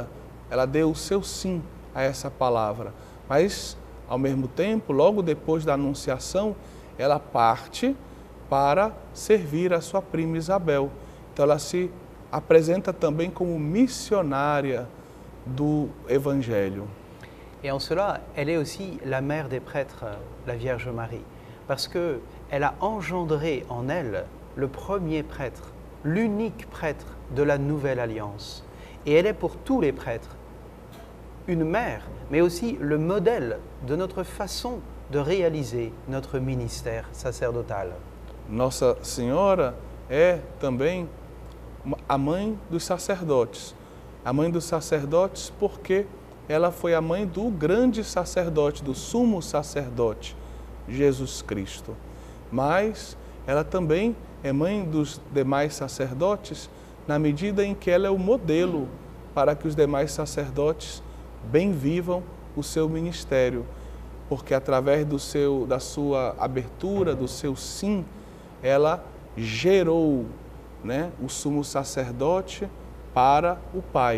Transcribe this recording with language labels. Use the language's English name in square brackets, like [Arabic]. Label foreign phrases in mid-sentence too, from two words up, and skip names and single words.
[Portuguese] Ela deu o seu sim a essa palavra. Mas, ao mesmo tempo, logo depois da anunciação, ela parte para servir a sua prima Isabel. Então, ela se apresenta também como missionária do Evangelho. [French] Et en cela, elle est aussi la mère des prêtres, la Vierge Marie, parce qu'elle a engendré en elle le premier prêtre, l'unique prêtre de la Nouvelle Alliance. Et elle est pour tous les prêtres une mère, mais aussi le modèle de notre façon de réaliser notre ministère sacerdotal. [Portuguese] Nossa Senhora é também a mãe dos sacerdotes. A mãe dos sacerdotes porque ela foi a mãe do grande sacerdote, do sumo sacerdote, Jesus Cristo. Mas ela também é mãe dos demais sacerdotes na medida em que ela é o modelo para que os demais sacerdotes bem vivam o seu ministério, porque através da sua abertura, do seu sim, ela gerou, né, o sumo sacerdote para o Pai.